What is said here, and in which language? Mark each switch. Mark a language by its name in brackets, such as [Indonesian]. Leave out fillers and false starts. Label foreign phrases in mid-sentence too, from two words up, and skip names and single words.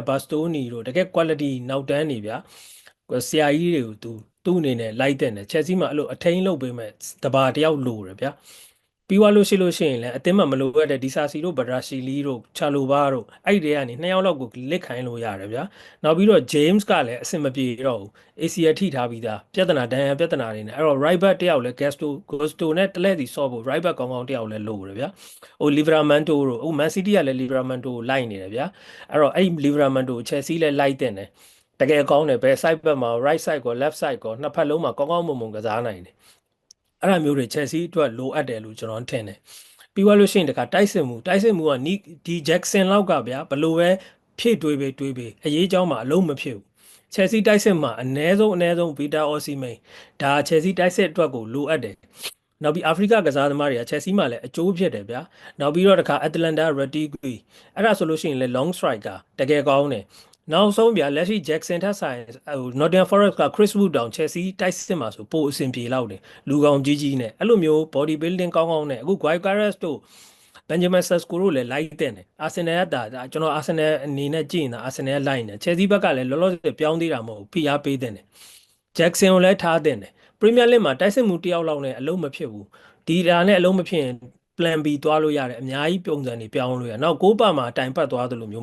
[Burmese] Bastoni တို့တကယ် quality နောက်တန်းနေဗျာဆရာကြီးတွေကိုသူ့အနေနဲ့လိုက်တဲ့တယ် Chelsea မှာအဲ့လိုအထိန်လုပ်ပေးမဲ့တဘာတယောက်လိုတယ်ဗျာပြီးသွားလို့ရှိရင်လည်းအတင်းမှမလိုရတဲ့ဒီဆာစီတို့ဗဒရာရှီလီတို့ချာလိုဘာတို့အဲ့ဒီကနေနှစ်ယောက်လောက်ကိုလစ်ခိုင်းလို့ရတယ်ဗျာနောက်ပြီးတော့ James ကလည်းအဆင်မပြေတော့ဘူး ACL ထိထားပြီးသားပြဿနာဒဏ်ရာပြဿနာတွေနဲ့အဲ့တော့ [English] right back [Burmese] တယောက်လည်း Gusto နဲ့တလဲစီ ဆော့ဖို့ [English] right back [Burmese] ကောင်းကောင်းတယောက်လည်းလိုတယ်ဗျာဟို Livramento တို့ဟို Man City ကလည်း Livramento ကိုလိုက်နေတယ်ဗျာအဲ့တော့အဲ့ Livramento ကို Chelsea လည်းလိုက်တဲ့တယ်တကယ်ကောင်းတယ်ဘယ် [English] side back [Burmese] မှာ [English] right side [Burmese] ကော [English] left side [Burmese] ကောနှစ်ဖက်လုံးမှာကောင်းကောင်းမွန်မွန်ကစားနိုင်တယ်အဲ့ဒါမျိုးတွေ Chelsea အတွက်လိုအပ်တယ်လို့ကျွန်တော်ထင်တယ်ပြီးသွားလို့ရှိရင်တခါတိုက်စစ်မှုကဒီ Jackson လောက်ကဗျာဘလို့ပဲဖြည့်တွေးပေးအရေးကြောင်းမှာအလုံးမဖြစ်ဘူး Chelsea တိုက်စစ်မှာအနည်းဆုံး Peter Osimhen ဒါ Chelsea တိုက်စစ်အတွက်ကိုလိုအပ်တယ်နောက်ပြီးအာဖရိကကစားသမားတွေက Chelsea မှာလည်းအကျိုးဖြစ်တယ်ဗျာနောက်ပြီးတော့တခါ Atlanta Retigui အဲ့ဒါဆိုလို့ရှိရင်လည်း [English] long striker [Burmese] တကယ်ကောင်းတယ်နောက်ဆုံးဗျာလက်ရှိ Jackson ထက်ဆိုင်ဟို Nottingham Forest က Chris Wood တောင် Chelsea တိုက်စစ်မှာဆိုပိုအဆင်ပြေလောက် တယ်လူကောင်ကြီးနဲ့အဲ့လိုမျိုး [English] body building [Burmese] ကောင်းကောင်းနဲ့အခု Gyökeres တို့ Benjamin Sesko တို့လည်းလိုက်တဲ့တယ်အာဆင်နယ်ကကျွန်တော်အာဆင်နယ်အနေနဲ့ကြည့်နေတာအာဆင်နယ်ကလိုက်နေ Chelsea ဘက်ကလည်းလောလောဆယ်ပြောင်းသေးတာမဟုတ်ဘူးဖိအားပေးတဲ့တယ် Jackson ကိုလည်း ထားတဲ့တယ် Premier League မှာတိုက်စစ်မှုတယောက်လောက်နဲ့အလုံးမဖြစ်ဘူးဒီဒါနဲ့အလုံးမဖြစ်ရင် [English] plan B [Burmese] သွားလို့ရတယ်အများကြီးပုံစံတွေပြောင်းလို့ရနောက်ကိုပါမှာတိုင်ပတ်သွားသလိုမျိုး